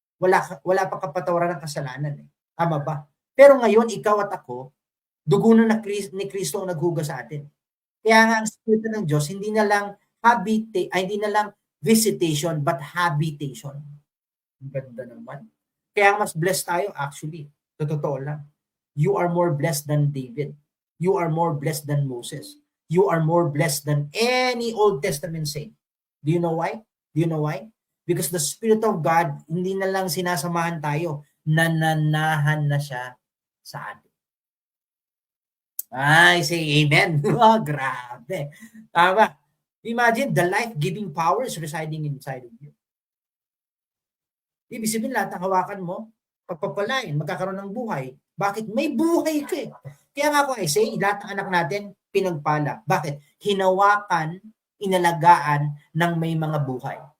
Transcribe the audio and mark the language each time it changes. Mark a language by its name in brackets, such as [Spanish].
[Filipino] Wala pang kapatawaran ng kasalanan eh. Tama ba? Pero ngayon, ikaw at ako, dugo na ni Kristo ang naghuga sa atin. Kaya nga ang Espiritu ng Diyos, hindi na lang visitation, but habitation. Ang ganda naman. Kaya mas blessed tayo actually. Totoo lang. [English] You are more blessed than David. You are more blessed than Moses. You are more blessed than any Old Testament saint. Do you know why? Do you know why? Because the Spirit of God, [Filipino] hindi na lang sinasamahan tayo, nananahan na siya sa atin. Ay, [English] say amen. [Filipino] Oh, grabe. Tama. [English] Imagine, the life-giving power is residing inside of you. [Filipino] Ibig sabihin, lahat ng hawakan mo, pagpapalain, magkakaroon ng buhay. Bakit? May buhay ka eh. Kaya nga po, [English] I say, [Filipino] lahat ng anak natin, pinagpala. Bakit? Hinawakan, inalagaan ng may mga buhay.